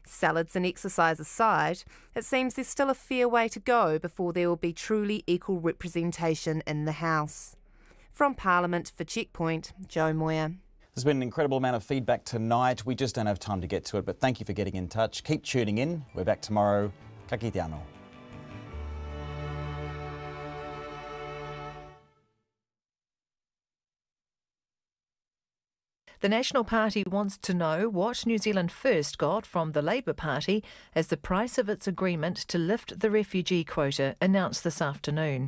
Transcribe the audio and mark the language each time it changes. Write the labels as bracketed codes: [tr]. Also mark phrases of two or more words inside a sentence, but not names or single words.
[en] Salads and exercise aside, it seems there's still a fair way to go before there will be truly equal representation in the House. From Parliament for Checkpoint, Jo Moyer. There's been an incredible amount of feedback tonight. We just don't have time to get to it, but thank you for getting in touch. Keep tuning in. We're back tomorrow. [mi] Ka kite anō. [en] The National Party wants to know what New Zealand First got from the Labour Party as the price of its agreement to lift the refugee quota announced this afternoon.